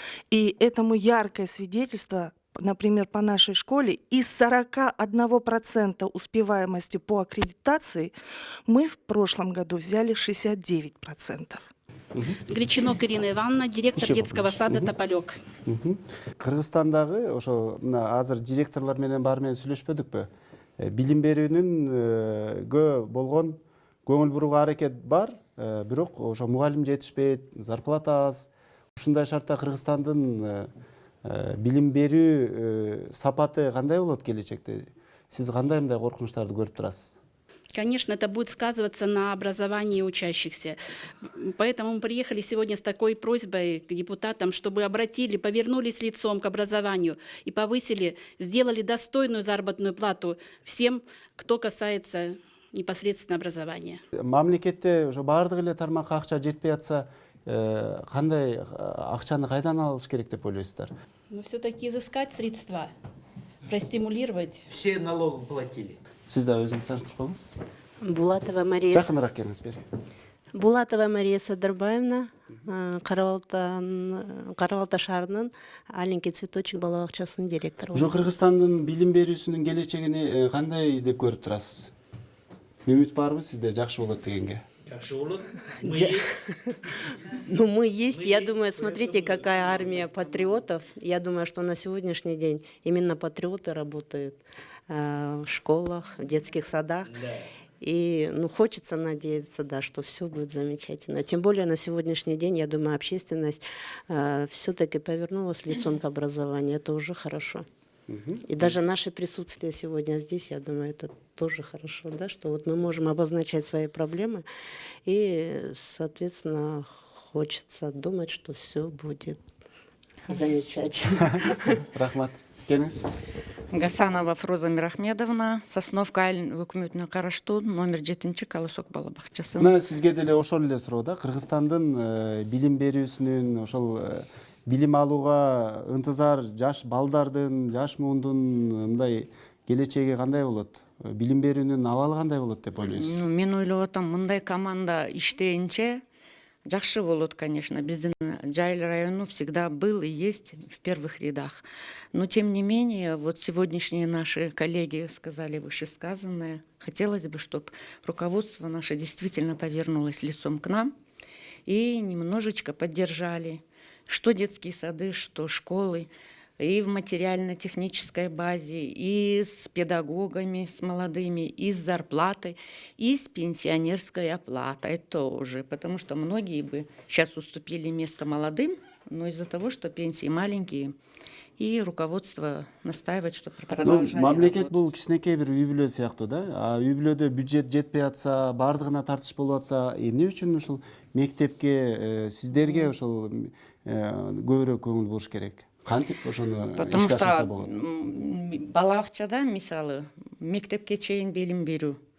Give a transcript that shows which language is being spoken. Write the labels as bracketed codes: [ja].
[ru] И этому яркое свидетельство, например, по нашей школе, из 41% успеваемости по аккредитации мы в прошлом году взяли 69%. Гречинок Ирина Ивановна, директор детского сада «Тополек». [ky] Кыргызстандагы ошо мына азыр директорлор менен баары менен сүйлөшпөдүкпү? Билим берүүнүн болгон көңүл бурууга аракет бар, бирок ошо мугалим жетишпейт, зарплата аз. Ушундай шартта Кыргызстандын билим берүү сапаты кандай болот келечекте? Сиз кандай мындай коркунучтарды көрүп турасыз? [ru] Конечно, это будет сказываться на образовании учащихся. Поэтому мы приехали сегодня с такой просьбой к депутатам, чтобы повернулись лицом к образованию и повысили, сделали достойную заработную плату всем, кто касается непосредственно образования. [ky] Мамлекетте ошо баардык эле тармакка акча жетпей атса, кандай акчаны кайдан алыш керек деп ойлойсуздар? [ru] Но все-таки изыскать средства, простимулировать. Все налоги платили. [ky] Сиз да өзүңүз таныштырып коюңуз. Булатова Мария. Жакыныраак келиңиз бери. Булатова Мария Садырбаевна, Карабалта шаарынын Аленький цветочек бала бакчасынын директору. Ошо Кыргызстандын билим берүүсүнүн келечегини кандай деп көрүп турасыз? Үмүт барбы сизде жакшы болот дегенге? [ru] Ну, мы есть. Я думаю, смотрите, какая армия патриотов. Я думаю, что на сегодняшний день именно патриоты работают в школах, в детских садах. И хочется надеяться, да, что все будет замечательно. Тем более на сегодняшний день, я думаю, общественность все-таки повернулась лицом к образованию. Это уже хорошо. И даже наше присутствие сегодня здесь, я думаю, это тоже хорошо, да, что вот мы можем обозначать свои проблемы, и, соответственно, хочется думать, что все будет замечательно. [ky] Рахмат. Келиңиз. Гасанова Фруза Мирахмедовна, Сосновка айылын өкмөтүнө караштуу номер 7 Калысок бала бакчасы. Мына сизге деле ошол эле суроо да. Кыргызстандын билим берүүсүнүн ошол билим алууга ынтызар жаш балдардын, жаш муундун мындай келечеги кандай болот? Билим берүүнүн абалы кандай болот деп ойлойсуз? Мен ойлоп атам, мындай команда иштейинче жакшы болот, [ru] конечно. [ky] Биздин [ru] Джаиль району всегда был и есть в первых рядах. Но тем не менее, вот сегодняшние наши коллеги сказали вышесказанное. Хотелось бы, чтобы руководство наше действительно повернулось лицом к нам и немножечко поддержали что детские сады, что школы, и в материально-технической базе, и с педагогами, с молодыми, и с зарплатой, и с пенсионерской оплатой тоже. Потому что многие бы сейчас уступили место молодым, но из-за того, что пенсии маленькие, и руководство настаивает, что продолжали. [ky] Мамлекет бул кичинекей бир үй бүлө сыяктуу да. А үй бүлөдө бюджет жетпей атса, баардыгына тартыш болуп атса, эмне үчүн ушул мектепке, сиздерге ошол көбүрөөк көңүл буруш керек? Кантип ошону [ru] Потому [ky] ишке ашырса болот? бала бакчада, мисалы, мектепке чейин билим берүү.